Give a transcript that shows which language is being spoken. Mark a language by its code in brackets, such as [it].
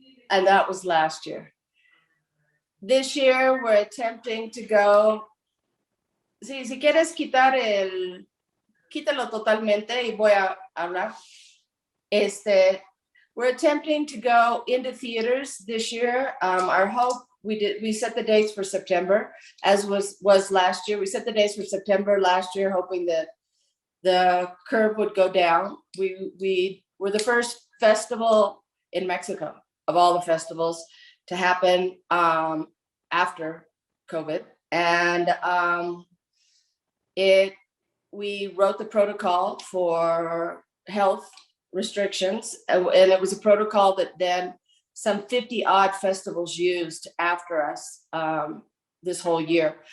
[en] And that was last year. This year, we're attempting to go. [es] Si quieres quítalo totalmente y voy a hablar. [en] We're attempting to go into theaters this year. Our hope, we set the dates for September, as was last year. We set the dates for September last year, hoping that the curve would go down. We were the first festival in Mexico of all the festivals to happen after COVID, and we wrote the protocol for health restrictions, and it was a protocol that then some 50 odd festivals used after us this whole year.